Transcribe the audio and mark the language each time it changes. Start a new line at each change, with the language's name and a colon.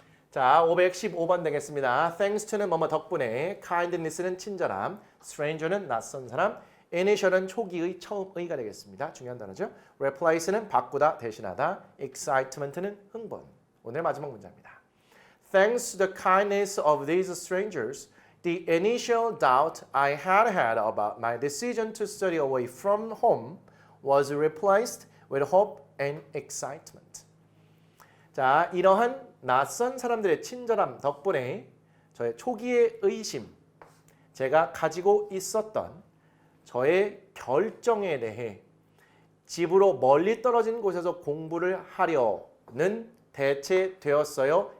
Korean: 자, 515번 되겠습니다. Thanks to는 뭐뭐 덕분에, kindness는 친절함, stranger는 낯선 사람, initial은 초기의 처음의가 되겠습니다. 중요한 단어죠. replace는 바꾸다, 대신하다, excitement는 흥분. 오늘 마지막 문제입니다.
English: Thanks to the kindness of these strangers, the initial doubt I had about my decision to study away from home was replaced with hope and excitement.
Korean: 자, 이러한 낯선 사람들의 친절함 덕분에 저의 초기의 의심, 제가 가지고 있었던 저의 결정에 대해 집으로 멀리 떨어진 곳에서 공부를 하려는 대체되었어요.